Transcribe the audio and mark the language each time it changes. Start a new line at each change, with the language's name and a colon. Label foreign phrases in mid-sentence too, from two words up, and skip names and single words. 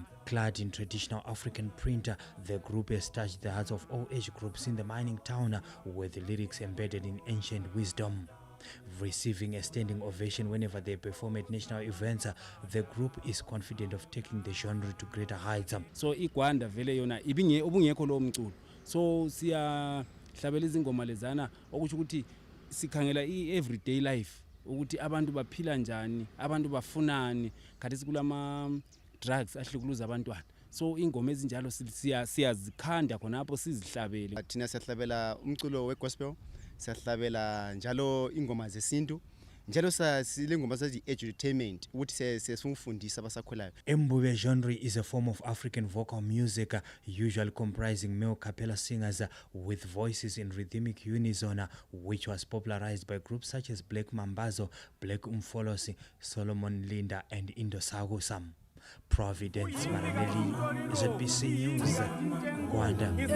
English: Clad in traditional African print, the group has touched the hearts of all age groups in the mining town with the lyrics embedded in ancient wisdom. Receiving a standing ovation whenever they perform at national events, the group is confident of taking the genre to greater heights.
North Ndebele: So iGwanda vele yona ubungekho lo mculo. So siya hlabela izingoma lezana okusho ukuthi sikhangela
English: everyday life
North Ndebele: ukuthi abantu baphila njani, abantu bafunani, khathi sikulama drugs ahlukuluza abantwana. So ingoma ezinjalo siyazikhanda khonapho sizihlabele. Thina siyahlabela umculo wegospel, siyahlabela njalo ingoma zesintu, njalo sile ngoma zazi edutainment ukuthi sesifundisa abasakhulayo.
English: Imbube genre is a form of African vocal music usually comprising male cappella singers with voices in rhythmic unison, which was popularized by groups such as Black Mambazo, Black Umfolosi, Solomon Linda and Indo-Sakusa. Providence Maranelli, ZBC News, Gwanda.